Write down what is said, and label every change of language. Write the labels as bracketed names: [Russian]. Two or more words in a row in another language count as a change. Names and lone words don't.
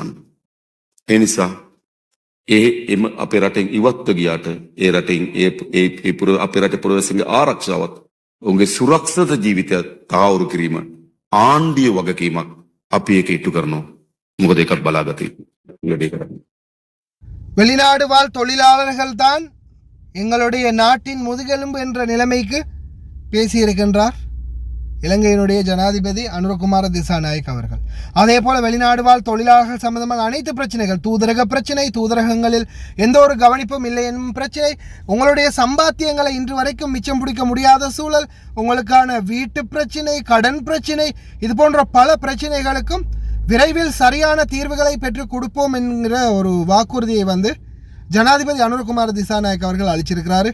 [Sinhala] ඒ නිසා එම අපේ රටෙන් ඉවත්ව ගියාට ඒ රටෙන් අපේ රටේ පුරවැසියන්ගේ ආරක්ෂාවත් උන්ගේ සුරක්ෂිත ජීවිතය තාවුරු කිරීම ආණ්ඩීය වගකීමක්. අපි ඒක ඉටු කරනවා. මොකද ඒකත් බලාගත යුතුයි. [Tamil] வெளிநாடு வாழ் தொழிலாளர்கள் தான் எங்களுடைய நாட்டின் முதுகெலும்பு என்ற நிலைமைக்கு பேசியிருக்கின்றார் இலங்கையினுடைய ஜனாதிபதி அனுரகுமார திசாநாயக் அவர்கள். அதே போல வெளிநாடு வாழ் தொழிலாளர்கள் சம்பந்தமான அனைத்து பிரச்சனைகள், தூதரக பிரச்சனை, தூதரகங்களில் எந்த ஒரு கவனிப்பும் இல்லை என்னும் பிரச்சனை, உங்களுடைய சம்பாத்தியங்களை இன்று வரைக்கும் மிச்சம் பிடிக்க முடியாத சூழல், உங்களுக்கான வீட்டு பிரச்சனை, கடன் பிரச்சனை, இது போன்ற பல பிரச்சனைகளுக்கும் விரைவில் சரியான தீர்வுகளை பெற்றுக் கொடுப்போம் என்கிற ஒரு வாக்குறுதியை ஜனாதிபதி அனுரகுமார திசாநாயக் அவர்கள் அளிச்சிருக்கிறாரு.